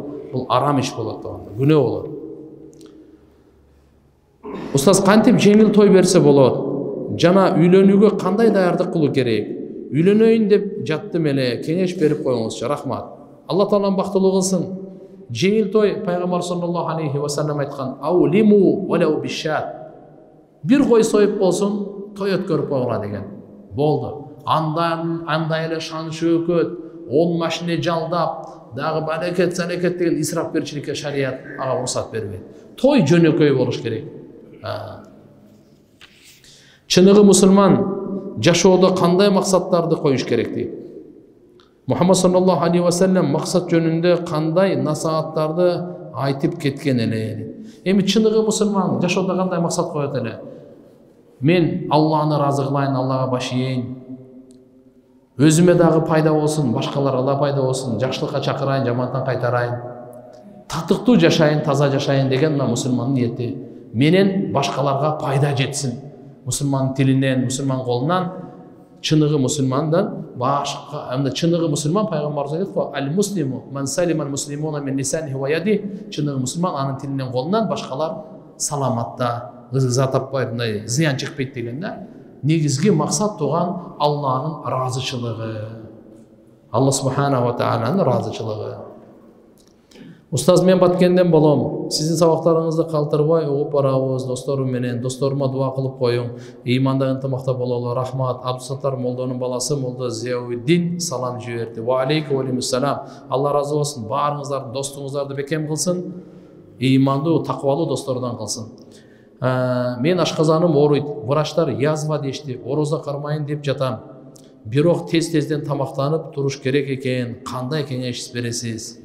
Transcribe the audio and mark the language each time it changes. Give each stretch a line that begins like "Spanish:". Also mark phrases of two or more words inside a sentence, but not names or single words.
Kyrgyz: Бул арам иш болот тугандар. Күнөө болот. Устаз, кантип жеңил той берсе болот? Жана үйлөнүүгө кандай даярдык кылуу керек? Үйлөнөйүн деп жаттым эле, кеңеш берип коюңузчу. Рахмат. Алла Таалам бактылуу кылсын. Жеңил той, пайгамбар
Arabic: صلى الله عليه وسلم
Kyrgyz: айткан:
Arabic: "أولم ولو بشاة."
Kyrgyz: Бир кой союп болсун, той өткөрүп койгула деген. Болду. Андай эле шан шөөкөт, 10 машина жалдап, дагы барекет салекет деген исрафкерчиликке шарият ага уруксат бербейт. Той жөнөкөй болуш керек. Чыныгы мусулман жашоодо кандай максаттарды коюш керек дейт? Мухаммад
Arabic: صلى الله عليه وسلم
Kyrgyz: максат жөнүндө кандай насааттарды айтып кеткен эле? Эми чыныгы мусулман жашоодо кандай максат коет эле? Мен Алланы ыраазы кылайын, Аллага баш ийейин. Өзүмө дагы пайда болсун, башкаларга да пайда болсун, жакшылыкка чакырайын, жамандыктан кайтарайын. Татыктуу жашайын, таза жашайын деген мына мусулмандын ниети. Менен башкаларга пайда жетсин. Мусулман тилинен, мусулман колунан, чыныгы мусулмандан башка, анда чыныгы мусулман пайгамбарыбыз айтат:
Arabic: "المسلم من سلم المسلمون من لسانه ويده."
Kyrgyz: Чыныгы мусулман анын тилинен, колунан башкалар саламатта, ыза таппай, мындай зыян чыкпайт деген да. Негизги максат туган Алланын ыраазычылыгы. Алла
Arabic: سبحانه وتعالى
Kyrgyz: ыраазычылыгы. Устаз, мен Баткенден болом. Сиздин сабактарыңызды калтырбай угуп барабыз. Досторум менен, досторума дуа кылып коюң. Ыйманда ынтымакта бололу. Рахмат. Абдусаттар молдонун баласы молдо Зияудин салам жиберди.
Arabic: وعليكم وعليكم السلام.
Kyrgyz: Алла разы болсун. Баарыңыздардын достугуңуздарды бекем кылсын. Ыймандуу, такыбалуу достордон кылсын. Мен ашказаным ооруйт. Врачтар язва дешти. Орозо кармайын деп жатам. Бирок тез-тезден тамактанып туруш керек экен. Кандай кеңеш бересиз?